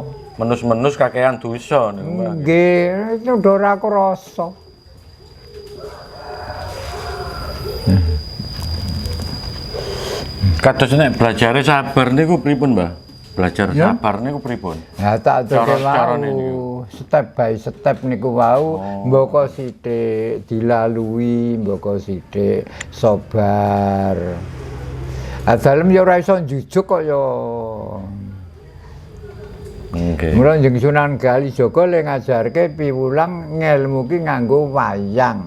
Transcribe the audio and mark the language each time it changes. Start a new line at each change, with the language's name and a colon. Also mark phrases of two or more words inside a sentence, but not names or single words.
Javanese: Menus-menus kakean dosa niku, Mbah. Nggih, itu ora krasa. Kados nek belajare sabar niku pripun, Mbah? Belajar sabar niku pripun? Ya tak Cara-carane wau,
English: step by step
Javanese: niku wau, mboko sithik dilalui, mboko sithik sabar. Dalem ya ora iso njujuk kok ya. Nggih. Mula jeneng Sunan Kalijaga le ngajarke piwulang ngelmu ki nganggo wayang.